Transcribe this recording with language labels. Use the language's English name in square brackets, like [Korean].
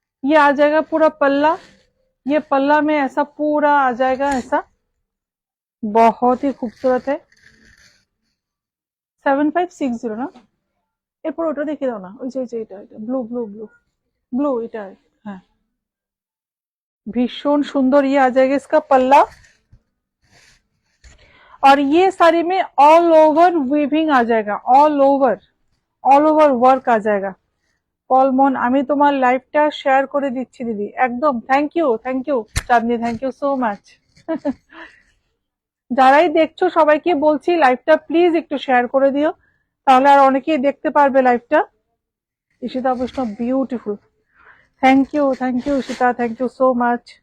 [Hindi] ये आ जाएगा पूरा पल्ला, ये पल्ला में ऐसा पूरा आ जाएगा, ऐसा बहुत ही खूबसूरत है। [Bangla] 7560 না? এরপর ওটা দেখে দাও না, ওই যে এটা ব্লু ব্লু ব্লু ब्लू এটা, হ্যাঁ भीषण सुंदर। [Hindi] ये आ जाएगा इसका पल्ला, और ये साड़ी में ऑल ओवर वीविंग आ जाएगा, ऑल ओवर वर्क आ जाएगा। [Bangla] কলমন, আমি তোমার লাইভটা শেয়ার করে দিচ্ছি দিদি, একদম। Thank you Chandni, thank you so much. যারাই দেখছো সবাইকে বলছি লাইভটা প্লিজ একটু শেয়ার করে দিও, তাহলে আর অনেকেই দেখতে পারবে লাইভটা। ঈশিতা বৈষ্ণব beautiful, thank you Ishita, thank you so much.